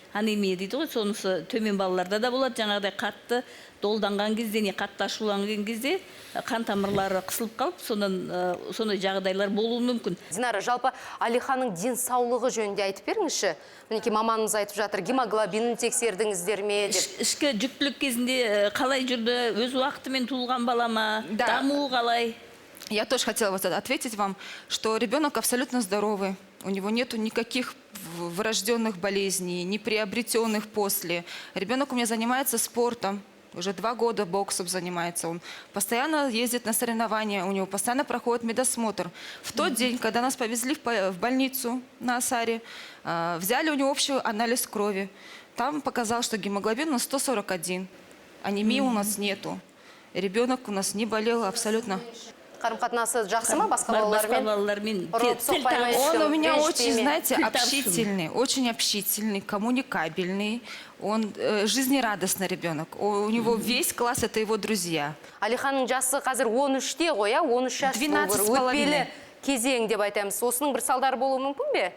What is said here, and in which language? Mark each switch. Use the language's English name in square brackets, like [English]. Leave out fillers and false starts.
[Kazakh] анемия дейді ғой, сонысы төмен балаларда да болады. Жаңағыдай қатты долданған кезде, не қатты ашуланған кезде қан тамырлары қысылып қалып, сондай жағдайлар болуы мүмкін. Динара, жалпы Алиханның денсаулығы жөнінде айтып беріңізші. Мінекей маманымыз айтып жатыр, гемоглобинін тексердіңіздер ме деп. Ішкі жүктілік кезінде қалай жүрді, өз уақытымен туылған бала ма, дамуы қалай? [Russian] Я тоже хотела вот ответить вам, что ребенок абсолютно здоровый. У него нету никаких врожденных болезней, не приобретенных после. Ребенок у меня занимается спортом. Уже 2 года боксом занимается. Он постоянно ездит на соревнования, у него постоянно проходит медосмотр. В тот день, когда нас повезли в больницу на Асаре, взяли у него общий анализ крови. Там показал, что гемоглобин у нас 141. Анемии у нас нету. Ребенок у нас не болел абсолютно. [Kazakh] Қарым-қатынасы жақсы ма басқа балалармен? [Russian] Он у меня очень, знаете, общительный, очень общительный, коммуникабельный. Он жизнерадостный ребенок. У него весь класс это его друзья. [Kazakh] Алиханның жасы қазір 13-те ғой, 13 жас. 12,5. Кезең деп айтамыз. Осының бір салдары болуы мүмкін бе?